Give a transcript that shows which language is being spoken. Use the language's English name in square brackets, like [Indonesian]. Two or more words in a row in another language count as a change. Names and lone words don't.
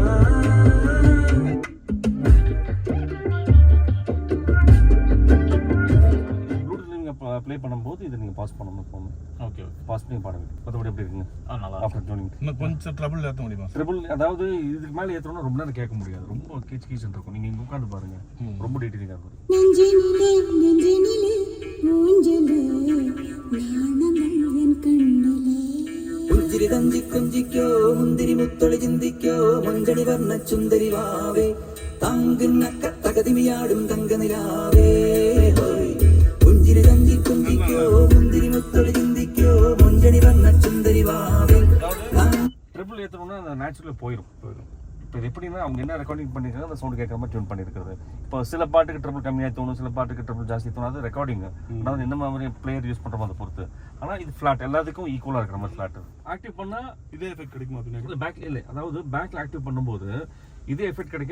[Tamil] ப்ளே பண்ணும்போது இதை நீங்கள் பாஸ் பண்ணணும் எப்போவுமே. ஓகே, பாஸ் பண்ணி பாருங்க. மற்றபடி எப்படி இருக்குங்க? நல்லா [English] after tuning [Tamil] இன்னும் கொஞ்சம் ட்ரபிள் ஏற்ற முடியுமா? ட்ரிபிள் அதாவது இதுக்கு மேலே ஏற்றோம்னா ரொம்ப நேரம் கேட்க முடியாது, ரொம்ப கீச் கீச்சுன்னு இருக்கும். நீங்கள் இங்கே உட்காந்து பாருங்க, ரொம்ப டீட்டெயிலாக இருக்கும். [Malayalam] പുഞ്ചിരി തഞ്ചിക്കൊഞ്ചിക്കോ മുന്തിരി മുത്തൊളി ചിന്തിക്കോ മഞ്ചടി വർണ്ണ ചുന്ദരി വാവേ തങ്കുന്നക്ക തകതിമിയാടും തങ്കനിലാവേ പുഞ്ചിരി തഞ്ചിക്കൊഞ്ചിക്കോ മുന്തിരി മുത്തൊളി ചിന്തിക്കോ മഞ്ചടി വർണ്ണ ചുന്ദരി വാവേ. [Tamil] ட்ரிபிள் ஏற்றணும்னா அந்த நேச்சுரலாக போயிடும். இப்போ இது எப்படின்னா அவங்க என்ன ரெக்கார்டிங் பண்ணியிருக்காங்க அந்த சவுண்டு கேட்குற மாதிரி டியூன் பண்ணியிருக்கிறது. இப்போ சில பாட்டுக்கு ட்ரிபிள் கம்மியாக தோணும், சில பாட்டுக்கு ட்ரிபிள் ஜாஸ்தி தோணும், அது ரெக்கார்டிங். அதாவது என்ன மாதிரி [English] player use [Tamil] பண்ணுறோமோ அதை பொறுத்து. ஆனால் இது ஃப்ளாட், எல்லாத்துக்கும் ஈக்குவலாக இருக்கிற மாதிரி ஃப்ளாட். ஆக்டிவ் பண்ணால் இதே எஃபெக்ட் கிடைக்குமா? இல்லை பேக்கில் இல்லை, அதாவது பேக்கில் ஆக்டிவ் பண்ணும்போது இதே எஃபெக்ட் கிடைக்காது.